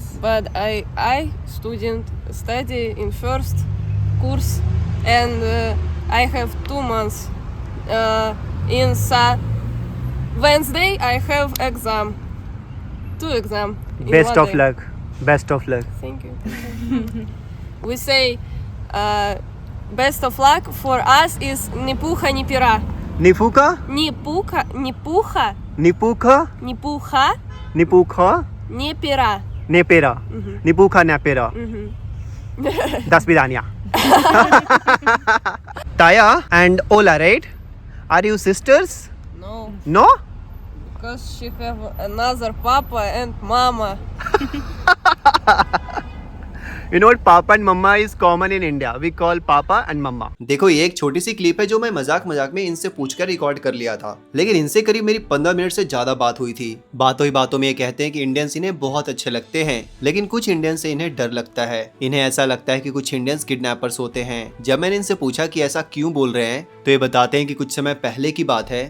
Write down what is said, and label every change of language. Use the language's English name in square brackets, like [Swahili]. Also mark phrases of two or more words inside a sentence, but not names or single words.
[English] But I student study in first course, and I have 2 months. In Wednesday I have exam. 2 exam. Best of luck. Best of luck. Thank you. We say best of luck for us is [Russian] ни пуха ни пера. Nifuka? Ни пуха Nipuka? ни пуха Nipuka? ни пера. Ни пера. Ни пуха ни пера. До свидания. [English] Taya and Ola, right? Are you sisters? No. No? Because she have another papa and mama. You know what, Papa and mamma is common in India, we call papa and mamma. [Hindi] देखो ये एक छोटी सी क्लिप है जो मैं मजाक मजाक में इनसे पूछकर रिकॉर्ड कर लिया था, लेकिन इनसे करीब मेरी 15 मिनट से ज्यादा बात हुई थी। बातों ही बातों में ये कहते हैं कि इंडियंस इन्हें बहुत अच्छे लगते हैं, लेकिन कुछ इंडियंस से इन्हें डर लगता है। इन्हें ऐसा लगता है कि कुछ इंडियंस किडनैपर्स होते हैं। जब मैंने इनसे पूछा कि ऐसा क्यों बोल रहे हैं, तो ये बताते हैं कि कुछ समय पहले की बात है।